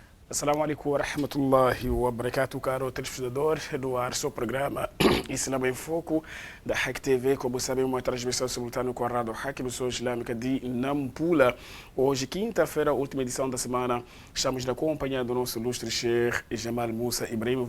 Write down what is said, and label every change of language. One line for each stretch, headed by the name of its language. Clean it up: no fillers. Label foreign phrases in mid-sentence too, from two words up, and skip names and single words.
Arabic: السلام عليكم ورحمة الله وبركاته,
Portuguese: caro telespectador do ar, seu programa Islâmico em Foco da Hack TV. Como sabem, uma transmissão simultânea com a Rádio Hack, emissora islâmica de Nampula. Hoje, quinta-feira, última edição da semana, estamos na companhia do nosso ilustre Sheikh Jamal Musa Ibrahim.